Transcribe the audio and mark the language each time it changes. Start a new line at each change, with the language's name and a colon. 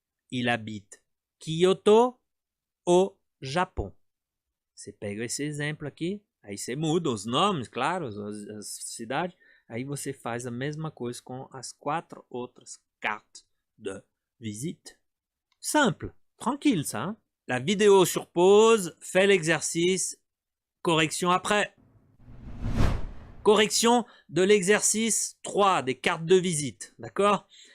French: Il habite Kyoto, au Japon.
Portuguese: Você pega esse exemplo aqui, aí você muda os nomes, claro, as cidades, aí você faz a mesma coisa com as 4
French: autres cartes de visite. Simple, tranquille ça. Hein? La vidéo sur pause, fais l'exercice, correction après. Correction de l'exercice 3 des cartes de visite, d'accord?